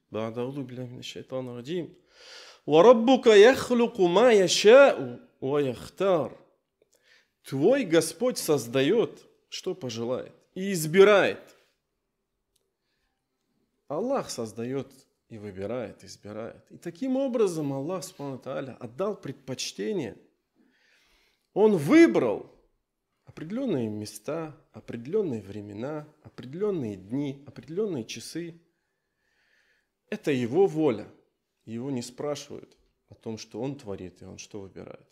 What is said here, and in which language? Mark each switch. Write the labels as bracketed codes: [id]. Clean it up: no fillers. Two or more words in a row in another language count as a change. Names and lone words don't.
[ru] Твой Господь создает, что пожелает, и избирает. Аллах создает и выбирает, избирает. И таким образом Аллах [ar] سبحانه وتعالى [ru] отдал предпочтение. Он выбрал определенные места, определенные времена, определенные дни, определенные часы. Это Его воля. Его не спрашивают о том, что Он творит и Он что выбирает.